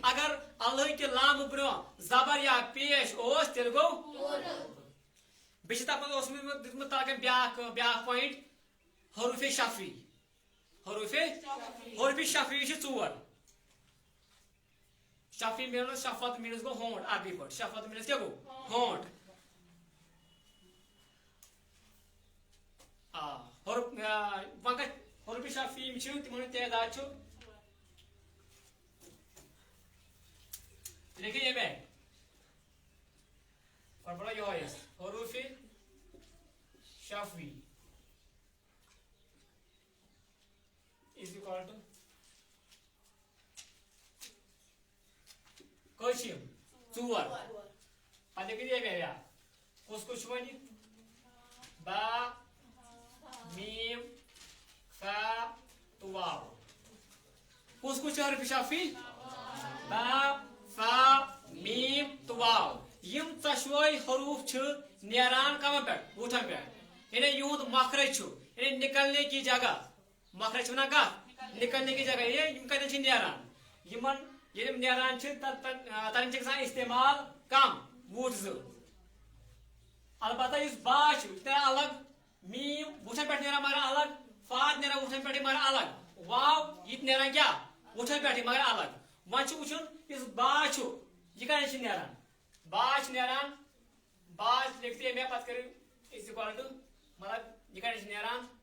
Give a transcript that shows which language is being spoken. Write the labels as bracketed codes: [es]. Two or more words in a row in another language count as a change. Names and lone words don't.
[ks] اگر اللہٕکہِ لامہٕ برونٛہہ زبر یا پیش اوس تیٚلہِ گوٚو. بیٚیہِ چھِ تتھ منٛز اوسمُت دیُتمُت تاکہ بیٛاکھ پویِنٹ حروف شفوی. حروف شفوی چھِ ژور. شفی means شفت means گو ہونٹ عربی پٲٹھۍ شفت means کیا گو ہونٹ مگر حروف شفی یِم چھِ تِمن ہُنٛد تعداد چھُ لیکھِو ییٚمہِ آیہِ گۄڈٕ پَرو یِہوے أسۍ حروف شفوی [en] is equal to [ks] کٔژ چھِ یِم ژور پَتہٕ لیکھِو ییٚمہِ آیہِ کُس کُس چھُ وۄنۍ با میٖم فا تہٕ واو کُس کُس چھُ حرف شفی با فا میٖم تہٕ واو یِم ژۄشوے حروف چھِ نیران کمن پٮ۪ٹھ وُٹھن پٮ۪ٹھ یعنی یِہُنٛد مخرج چھُ یعنی [ur] نکلنے کی جگہ [ks] مخرج چھُ وَنان کتھ [ur] نکلنے کی جگہ [ks] یعنی یِم کتٮ۪ن چھِ نیران یِمن ییٚلہِ یِم نیران چھِ تتٮ۪ن چھِ گژھان استعمال کم وُٹھ زٕ البتہ یُس با چھُ یہِ چھُ نیران الگ میٖم وُٹھن پٮ۪ٹھ نیران مگر الگ فا نیران وُٹھن پٮ۪ٹھٕے مگر الگ واو یہِ تہِ نیران کیٛاہ وُٹھن پٮ۪ٹھٕے مگر الگ وۄنۍ چھُ وٕچھُن یُس با چھُ یہِ کتٮ۪ن چھُ نیران با چھُ نیران با لیکھِو ییٚمہِ آیہِ پتہٕ کٔرِو [en] is equal to [ks] مطلب یہِ کتٮ۪ن چھُ نیران